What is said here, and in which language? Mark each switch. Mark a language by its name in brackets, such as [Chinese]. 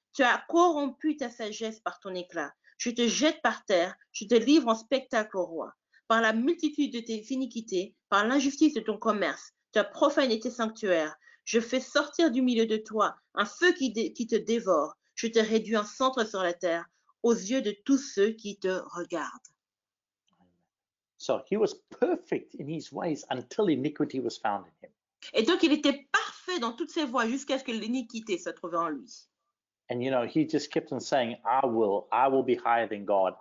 [French] Tu as corrompu ta sagesse par ton éclat. Je te jette par terre, je te livre en spectacle au roi. Par la multitude de tes iniquités, par l'injustice de ton commerce, tu as profané tes sanctuaires. Je fais sortir du milieu de toi un feu qui te dévore. Je te réduis en centre sur la terre, aux yeux de tous ceux qui te regardent. [English] So he was perfect in his ways until iniquity was found in him. [French] Et donc il était parfait dans toutes ses voies jusqu'à ce que l'iniquité soit trouvée en lui. [English] And, he just kept on saying, I will be higher than God.